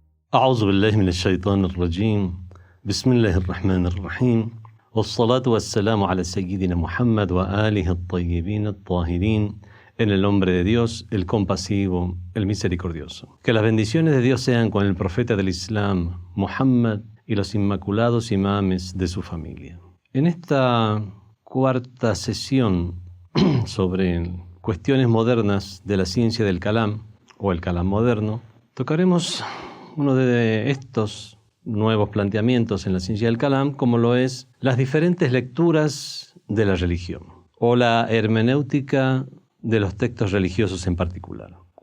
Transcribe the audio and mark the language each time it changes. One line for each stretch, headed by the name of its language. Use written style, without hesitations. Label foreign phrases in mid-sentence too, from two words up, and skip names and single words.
Arabic: أعوذ بالله من الشيطان الرجيم بسم الله الرحمن الرحيم والصلاة والسلام على سيدنا Muhammad وآله الطيبين الطاهرين
Spanish: en el nombre de Dios, el compasivo, el misericordioso. Que las bendiciones de Dios sean con el profeta del Islam, Muhammad, y los inmaculados imames de su familia. En esta cuarta sesión sobre cuestiones modernas de la ciencia del Kalam, o el Kalam moderno, tocaremos uno de estos nuevos planteamientos en la ciencia del Kalam, como lo es las diferentes lecturas de la religión, o la hermenéutica de los textos religiosos en particular.